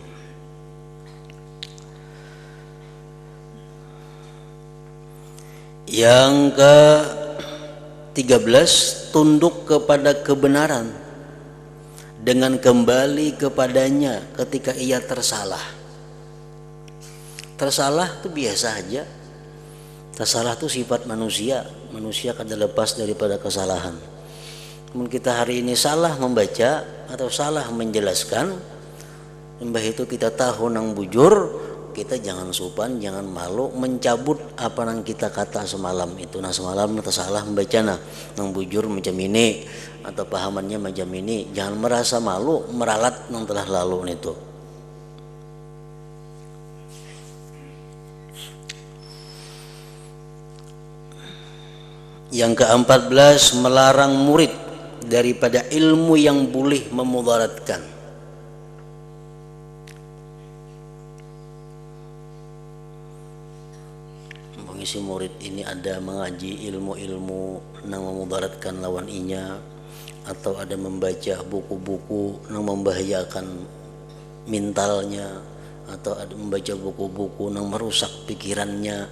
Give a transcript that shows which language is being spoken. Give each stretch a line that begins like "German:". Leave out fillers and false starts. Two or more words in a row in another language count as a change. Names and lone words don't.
Indonesian: Yang ke-13, tunduk kepada kebenaran dengan kembali kepadanya ketika ia tersalah. Tersalah itu biasa aja. Tersalah itu sifat manusia. Manusia kada lepas daripada kesalahan. Namun kita hari ini salah membaca atau salah menjelaskan,
Banjar: mbah itu kita tahu nang bujur, kita jangan sopan, jangan malu mencabut apa nang kita kata semalam itu.
Indonesian: Nah semalam kita salah membaca nang bujur macam ini atau pahamannya macam ini, jangan merasa malu meralat nang telah lalu itu. Yang ke-14, melarang murid daripada ilmu yang boleh memudaratkan. Mengisi murid ini ada mengaji ilmu-ilmu yang memudaratkan
Banjar: lawan inya,
Indonesian: atau ada membaca buku-buku yang membahayakan mentalnya, atau ada membaca buku-buku yang merusak pikirannya.